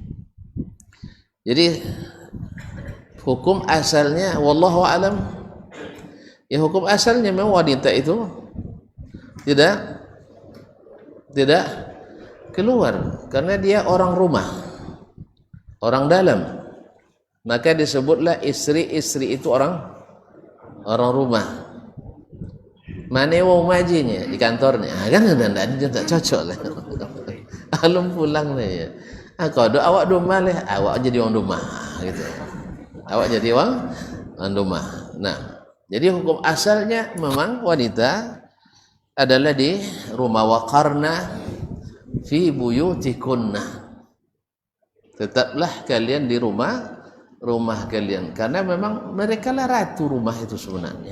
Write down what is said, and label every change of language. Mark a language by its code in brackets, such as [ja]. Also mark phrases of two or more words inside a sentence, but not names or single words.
[id] Jadi hukum asalnya [ar] wallahu alam, [id] ya, hukum asalnya memang wanita itu tidak keluar karena dia orang rumah, orang dalam. Maka disebutlah istri-istri itu orang rumah. Mana wong majinya di kantornya, kan tidak cocok lah. [min] Alum pulang lah ya. Kalau awak rumah lah, awak jadi orang rumah gitu. Awak jadi orang rumah. [id] Nah, jadi hukum asalnya memang wanita adalah di rumah. [ar] Waqarna fi buyutikunna, [id] tetaplah kalian di rumah kalian, karena memang mereka lah ratu rumah itu sebenarnya.